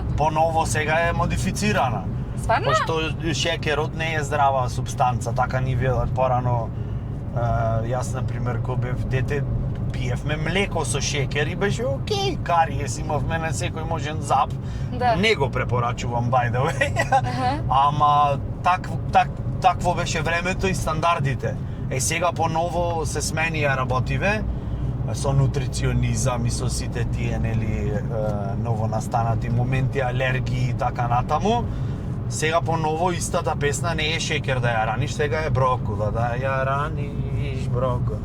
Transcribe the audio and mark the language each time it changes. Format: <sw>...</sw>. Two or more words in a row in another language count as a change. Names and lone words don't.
<mk>Поново сега е модифицирана. Стварно? Пошто шекерот не е здрава субстанца, така ни велат порано. Јас, например, кога бев дете, пиевме млеко со шекер и беше окей, кариес имавме на секој можен зап. Да. Не го препорачувам,</mk> <en>by the way.</en> <mk>Ама такво беше времето и стандардите. Сега поново се сменија работиве со нутриционизам и со сите тие нели ново настанати моменти, алергии и така натаму. Сега поново истата песна не е шекер да ја раниш, сега е брокула да ја раниш, брокула.</mk>